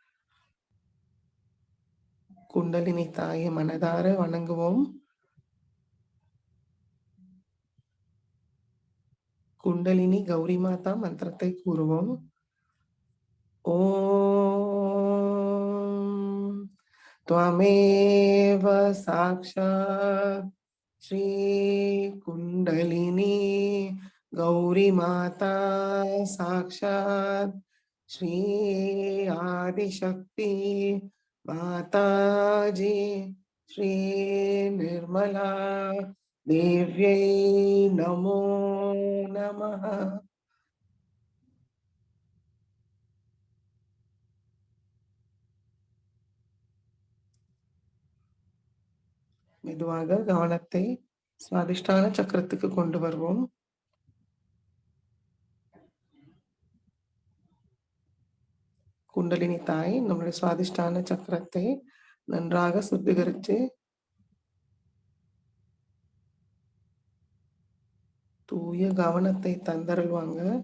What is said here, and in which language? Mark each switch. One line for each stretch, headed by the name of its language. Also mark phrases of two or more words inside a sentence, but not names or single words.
Tamil: குண்டலினி தாயை மனதார வணங்குவோம். குண்டலினி கௌரி மாதா மந்திரத்தை கூறுவோம்.
Sanskrit: ஓம் त्वमेव साक्षात् श्री कुंडलिनी गौरी माता साक्षात् श्री आदिशक्ति माताजी श्री निर्मला देव्यै नमो नमः.
Tamil: மெதுவாக கவனத்தை சுவாதிஷ்டான சக்கரத்துக்கு கொண்டு வருவோம். குண்டலினி தாய் நம்மளுடைய சுவாதிஷ்டான சக்கரத்தை நன்றாக சுத்திகரித்து தூய கவனத்தை தந்தருள்வாங்க.